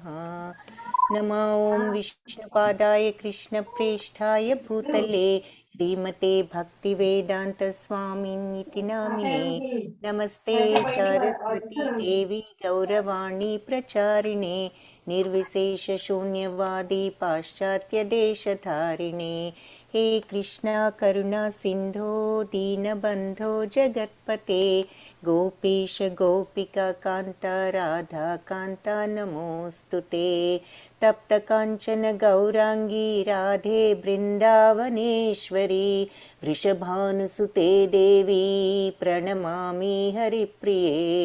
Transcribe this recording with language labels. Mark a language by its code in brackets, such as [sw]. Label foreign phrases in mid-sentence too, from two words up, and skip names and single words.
[sa] నమో ఓం విష్ణుపాదాయ కృష్ణప్రేష్ఠాయ భూతలే శ్రీమతే భక్తివేదాంతస్వామినితి నామినే. నమస్తే సరస్వతీ దేవి గౌరవాణి ప్రచారిణే నిర్విశేషశూన్యవాది పాశ్చాత్యదేశధారిణే. हे कृष्णा करुणा सिंधो दीनबंधो जगत्पते गोपीश गोपिका कांता राधा कांता नमोस्तुते. तप्त कांचन गौरांगी राधे बृंदावनेश्वरी वृषभानुसुते देवी प्रणमामि हरिप्रिये.